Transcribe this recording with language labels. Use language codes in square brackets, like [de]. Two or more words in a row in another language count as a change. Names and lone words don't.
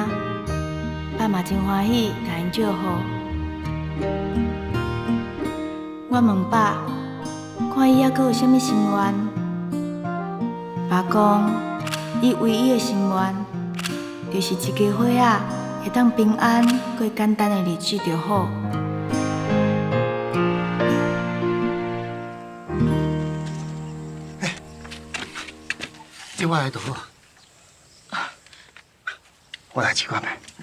[nan] 爸嘛真欢喜，甲因祝福。我问爸，看伊还阁有啥物心愿？爸讲，伊唯一的心愿，就是一家伙仔会当平安过简单的日子就好。你我来读，我来试看觅。